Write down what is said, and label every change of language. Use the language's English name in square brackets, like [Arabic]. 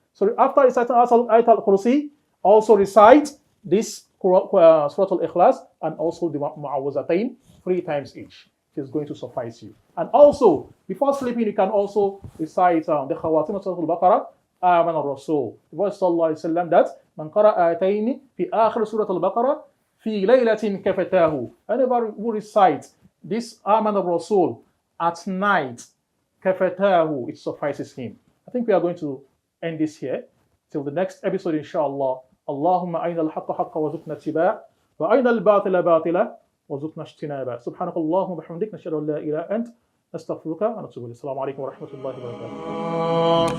[English] So after reciting Ayat al-Kursi, also recite this Surah Al-Ikhlas and also the Mu'awwazatayn 3 times each. It is going to suffice you. And also, before sleeping, you can also recite the Khawatim of Surah Al-Baqarah [Arabic] آمن الرسول. [English] The Prophet sallallahu alayhi wa sallam that [Arabic] من قرأ آتين في آخر سورة البقرة في ليلة كفتاه. [English] Whenever who recites this [Arabic] آمن الرسول [English] at night, [Arabic] كفتاه, [English] it suffices him. I think we are going to end this here. Till the next episode, inshallah. [Arabic] اللهم أين الحق حقا وارزقنا اتباع وأين الباطل باطلا وارزقنا اجتنابا. سبحانك اللهم وبحمدك نشهد أن لا إله إلا أنت نستغفرك ونتوب إليك. السلام عليكم ورحمة الله وبركاته.